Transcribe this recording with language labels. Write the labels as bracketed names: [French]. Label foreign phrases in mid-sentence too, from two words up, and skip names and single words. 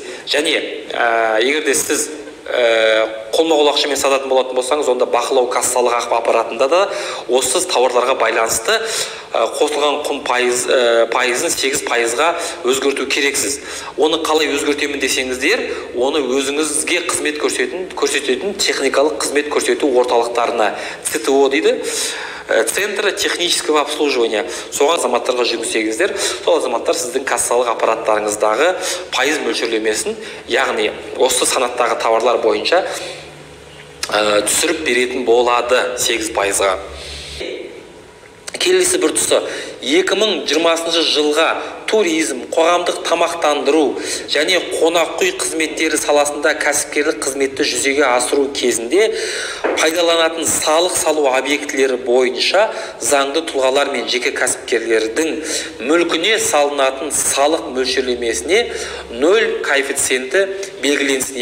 [Kazakh] Және егерде сіз қолма-қол ақшамен сататын болатын болсаңыз, онда бақылау кассалық аппаратында да осы тауарларға байланысты қосылған құн пайызын 8%-ға өзгерту керексіз. Оны қалай өзгертемін десеңіздер, оны өзіңізге қызмет көрсететін техникалық қызмет көрсету орталықтарына, ЦТО дейді, [Russian] Центры технического обслуживания, [Kazakh] соған азаматтарға жүгінсеңіздер, сол азаматтар сіздің кассалық аппараттарыңыздағы пайыз мөлшерлемесін, яғни осы санаттағы товарлар бойынша түсіріп беретін болады 8%-ға. Келесі бір тұсы, 2020 жылға туризм, қоғамдық тамақтандыру және қонақ үй қызметтері саласында кәсіпкерлік қызметті жүзеге асыру кезінде пайдаланатын салық салу объектілері бойынша заңды тұлғалар мен жеке кәсіпкерлердің мүлкіне салынатын салық мөлшерлемесіне 0 коэффициенті белгіленсін.